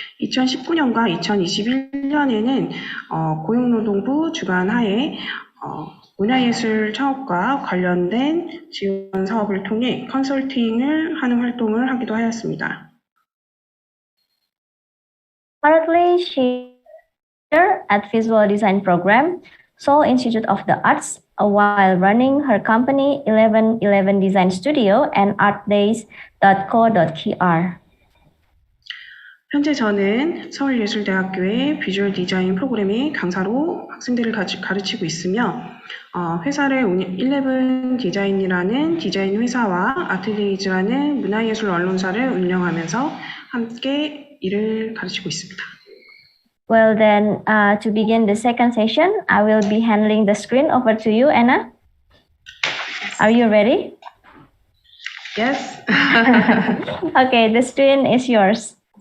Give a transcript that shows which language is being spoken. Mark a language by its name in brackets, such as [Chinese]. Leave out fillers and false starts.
[Korean] 2019년과 2021년에는 고용노동부 주관하에 문화예술 창업과 관련된 지원 사업을 통해 컨설팅을 하는 활동을 하기도 하였습니다. [English] Currently, she is at Visual Design Program, Seoul Institute of the Arts, while running her company 1111 Design Studio and artdays.co.kr. [Korean] 현재 저는 서울예술대학교의 비주얼 디자인 프로그램의 강사로 학생들을 가르치고 있으며 회사를 11 디자인이라는 디자인 회사와 아트데이즈라는 문화예술 언론사를 운영하면서 함께 일을 가르치고 있습니다. [English] Well then, to begin the second session, I will be handing the screen over to you, Anna. Are you ready? Yes. Okay, the screen is yours.